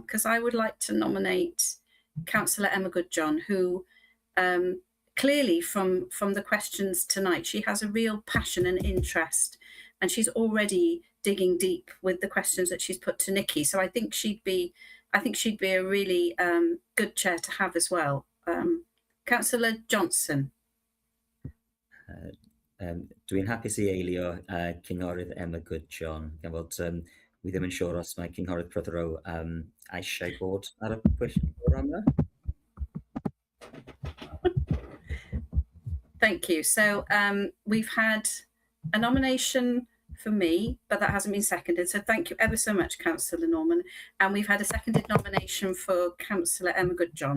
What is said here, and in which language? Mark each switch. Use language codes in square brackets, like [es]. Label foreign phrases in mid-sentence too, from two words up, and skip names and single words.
[en] Because I would like to nominate Councillor Emma Goodjohn, who clearly from the questions tonight, she has a real passion and interest, and she's already digging deep with the questions that she's put to Nikki. So I think she'd be a really good chair to have as well. Councillor Johnson. [cy] Dwi'n hapus I eilio Cynghorydd Emma Goodjohn, gan fod wi ddim yn siŵr os mae Cynghorydd Prothero eisiau bod ar y pwyllgor yma. [en] Thank you. So we've had a nomination for me, but that hasn't been seconded. So thank you ever so much, Councillor Norman. And we've had a seconded nomination for Councillor Emma Goodjohn.